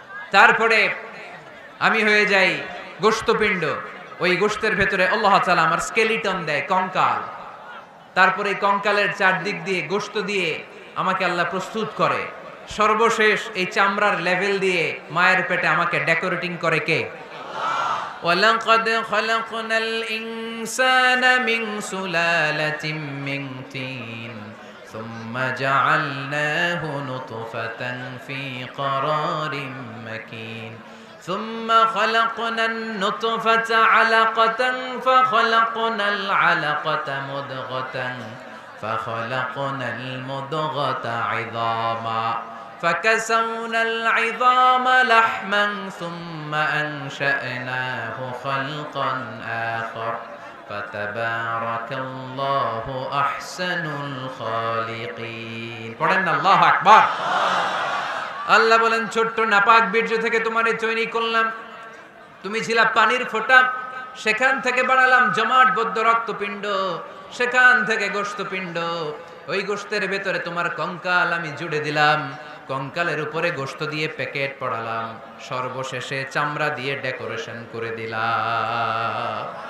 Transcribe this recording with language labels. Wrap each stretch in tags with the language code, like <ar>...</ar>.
<bn>তারপরে আমি হয়ে যাই গোশতপিণ্ড। ওই গোশতের ভেতরে আল্লাহ তাআলা আমার স্কেলিটন দেয়, কঙ্কাল। তারপরে কঙ্কালের চারদিক দিয়ে গোশত দিয়ে আমাকে আল্লাহ প্রস্তুত করে। সর্বশেষ এই চামড়ার লেভেল দিয়ে মায়ের পেটে আমাকে ডেকোরেটিং করে কে?</bn> <ar>ولقد خلقنا الإنسان من سلالة من طين ثم جعلناه نطفة في قرار مكين ثم خلقنا النطفة علقة فخلقنا العلقة مضغة فخلقنا المضغة عظاما فكسونا العظام لحما ثم أنشأناه خلقا آخر فتبارك الله أحسن الخالقين</ar> <bn>পড়েন</bn> <ar>আল্লাহু আকবার।</ar> <bn>আল্লাহ বলেন ছোট্ট নাপাক বীর্য থেকে তোমারে তৈরি করলাম, তুমি ছিলা পানির ফোঁটা, সেখান থেকে বানালাম জমাট বদ্ধ রক্তপিণ্ড, সেখান থেকে গোশতপিণ্ড, ওই গোশতের ভেতরে তোমার কঙ্কাল আমি জুড়ে দিলাম, কঙ্কালের উপরে গোশত দিয়ে প্যাকেট পড়ালাম, সর্বশেষে চামড়া দিয়ে ডেকোরেশন করে দিলাম।</bn>